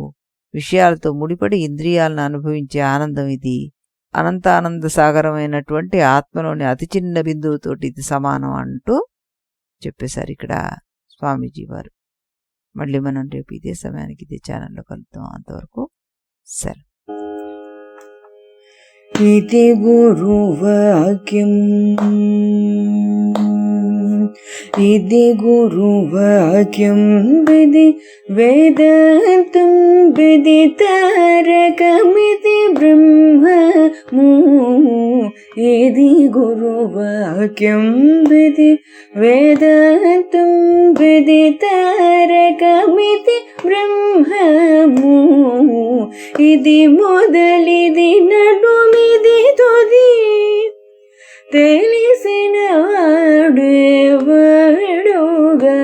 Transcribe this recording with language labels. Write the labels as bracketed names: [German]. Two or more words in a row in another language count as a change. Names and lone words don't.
[Telugu] విషయాలతో ముడిపడి ఇంద్రియాలను అనుభవించే ఆనందం ఇది. అనంతానంద సాగరమైనటువంటి ఆత్మలోని అతి చిన్న బిందువుతోటి ఇది సమానం అంటూ చెప్పేశారు ఇక్కడ స్వామీజీ వారు. మళ్ళీ మనం రేపు ఇదే సమయానికి ఇదే ఛానల్లో కలుద్దాం. అంతవరకు సెలవు. [Sanskrit] इति गुरुवाक्यम् इति गुरुवाक्यं विधि वेदान्तं विदितारकमिति ब्रह्म ఇది గురువాక్యం విధి వేదాంతం విదితారకమితి బ్రహ్మము. [Telugu] ఇది మొదలిది నడుమిది తుది తెలిసిన వాడేవాడుగా.